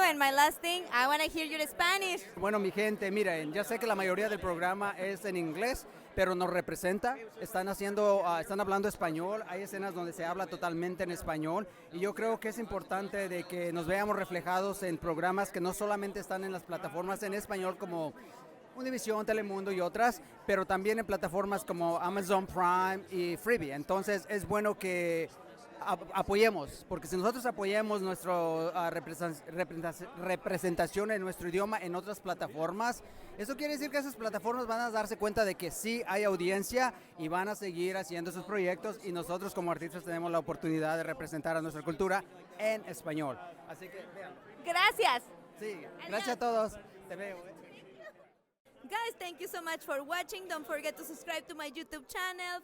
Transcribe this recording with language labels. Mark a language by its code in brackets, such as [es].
[en] And my last thing, I want to hear your Spanish. [es] Bueno, mi gente, miren, ya sé que la mayoría del programa es en inglés, pero nos representa. Están hablando español. Hay escenas donde se habla totalmente en español, y yo creo que es importante de que nos veamos reflejados en programas que no solamente están en las plataformas en español como Univision, Telemundo y otras, pero también en plataformas como Amazon Prime y Freevee. Entonces es bueno que apoyemos, porque si nosotros apoyamos nuestra representación en nuestro idioma en otras plataformas, eso quiere decir que esas plataformas van a darse cuenta de que sí hay audiencia y van a seguir haciendo sus proyectos, y nosotros como artistas tenemos la oportunidad de representar a nuestra cultura en español. Así que vean. Gracias. Sí, gracias a todos. Te veo. [en] Guys, thank you so much for watching. Don't forget to subscribe to my YouTube channel.